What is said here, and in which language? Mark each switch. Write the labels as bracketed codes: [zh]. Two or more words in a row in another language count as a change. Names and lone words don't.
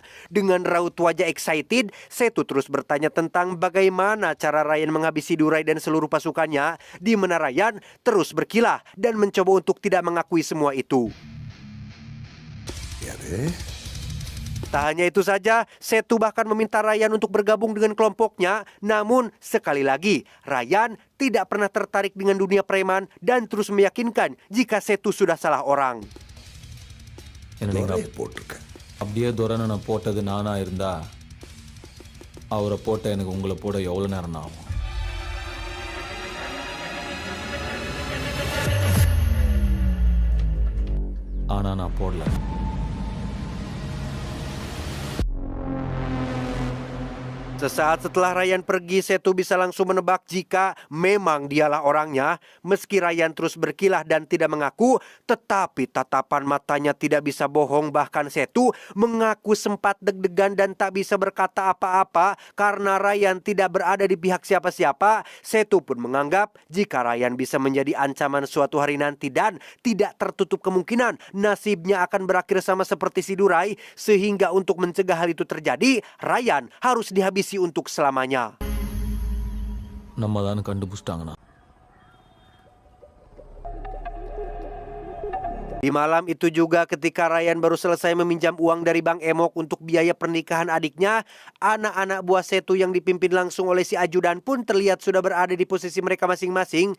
[id] Dengan raut wajah excited, Setu terus bertanya tentang bagaimana cara Ryan menghabisi Durai dan seluruh pasukannya, di mana Ryan terus berkilah dan mencoba untuk tidak mengakui semua itu. Ya deh. Tak hanya itu saja, Setu bahkan meminta Ryan untuk bergabung dengan kelompoknya. Namun, sekali lagi, Ryan tidak pernah tertarik dengan dunia preman dan terus meyakinkan jika Setu sudah salah orang. [ta] அப்படியே துரனை நான் போட்டது நானா இருந்தா அவரை போட்ட எனக்கு உங்களை போட எவ்வளவு நேரம் ஆகும்? ஆனா நான் போடல. [id] Sesaat setelah Ryan pergi, Setu bisa langsung menebak jika memang dialah orangnya. Meski Ryan terus berkilah dan tidak mengaku, tetapi tatapan matanya tidak bisa bohong. Bahkan Setu mengaku sempat deg-degan dan tak bisa berkata apa-apa karena Ryan tidak berada di pihak siapa-siapa. Setu pun menganggap jika Ryan bisa menjadi ancaman suatu hari nanti dan tidak tertutup kemungkinan nasibnya akan berakhir sama seperti si Durai. Sehingga untuk mencegah hal itu terjadi, Ryan harus dihabisi untuk selamanya. [ta] நம்ம தான் கண்டுபிடிச்சிட்டாங்கண்ணா. [id] Di malam itu juga ketika Ryan baru selesai meminjam uang dari Bang Emok untuk biaya pernikahan adiknya, anak-anak buah Setu yang dipimpin langsung oleh si ajudan pun terlihat sudah berada di posisi mereka masing-masing.